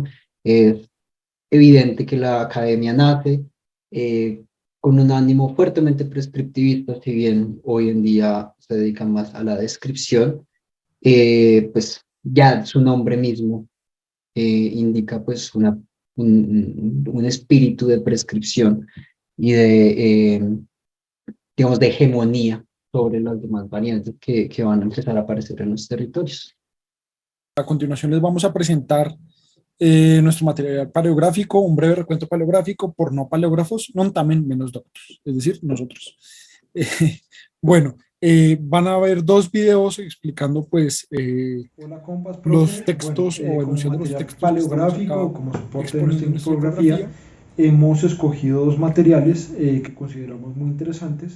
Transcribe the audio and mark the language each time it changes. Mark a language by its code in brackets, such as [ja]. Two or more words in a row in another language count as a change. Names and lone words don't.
[es] Es evidente que la academia nace eh, con un ánimo fuertemente prescriptivista, si bien hoy en día se dedica más a la descripción, pues ya su nombre mismo indica pues un espíritu de prescripción y digamos, de hegemonía sobre las demás variantes que van a empezar a aparecer en los territorios. A continuación les vamos a presentar nuestro material paleográfico, un breve recuento paleográfico por no paleógrafos, [la] non tamen [es] menos doctos, es decir, nosotros. Bueno, van a ver dos videos explicando pues Hola compas, los profe. Bueno, textos o como enunciando los material textos que estamos paleográfico, acá como soporte de exponiendo nuestra en nuestra infografía, infografía. hemos escogido dos materiales que consideramos muy interesantes.